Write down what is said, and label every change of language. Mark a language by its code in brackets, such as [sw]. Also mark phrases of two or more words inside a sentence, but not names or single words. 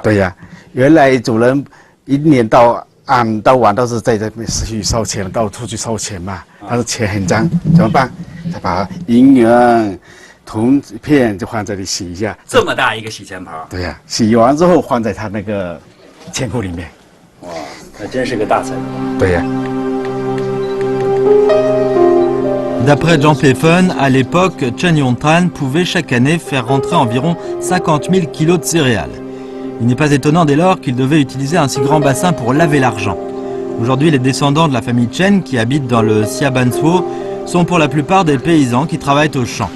[zh] 对呀，原来主人一年到晚都是在这边去烧钱，到处去烧钱嘛。但是钱很脏，怎么办？他把银元、铜片就放这里洗一下。这么大一个洗钱盆。对呀，洗完之后放在他那个钱库里面。哇，那真是个大财主。对呀。 [fr] D'après Jean Pfeffen, à l'époque, Chen Yongtran pouvait chaque année faire rentrer environ 50 000 kilos de céréales. Il n'est pas étonnant dès lors qu'il devait utiliser un si grand bassin pour laver l'argent. Aujourd'hui, les descendants de la famille Chen qui habitent dans le Xiabansuo sont pour la plupart des paysans qui travaillent au champ.